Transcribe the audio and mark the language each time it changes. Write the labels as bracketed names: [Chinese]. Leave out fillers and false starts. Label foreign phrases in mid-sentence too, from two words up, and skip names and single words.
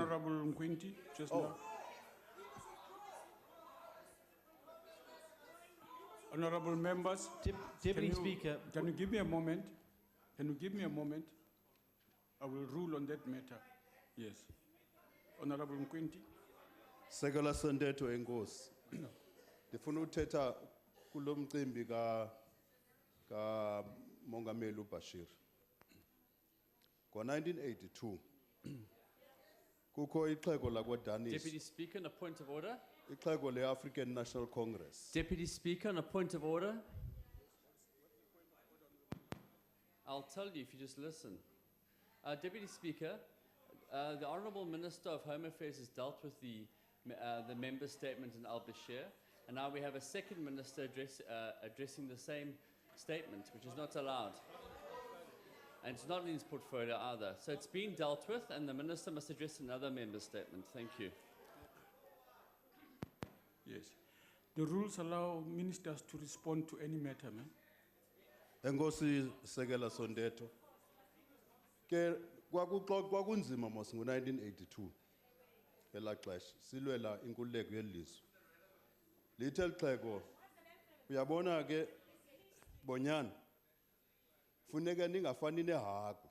[English] Honourable Nkwinti, just now. Honourable members, Deputy Speaker, can you give me a moment? Can you give me a moment? I will rule on that matter. Yes. Honourable Nkwinti. [Xhosa] Sekela Sondeto enkosi. Ndifuna uthetha kulo mcimbi ka Mongameli uBashir. Ngo-1982 kukho ixhego lakwaDanis. [English] Deputy Speaker, on a point of order. [Xhosa] Ixhego le-African National Congress. [English] Deputy Speaker, on a point of order. I'll tell you if you just listen. Deputy Speaker, the Honourable Minister of Home Affairs has dealt with the member statement in al-Bashir, and now we have a second minister addressing the same statement, which is not allowed. And it's not in his portfolio either. So it's been dealt with, and the minister must address another member statement. Thank you. Yes. The rules allow ministers to respond to any matter, man. [Xhosa] Enkosi Sekela Sondeto. Ke kwakunzima mos ngo-1982 elaa xesha silwela inkululeko yelizwe. Lithe lixhego uyabona ke Bonyana funeka ningafani nehagu.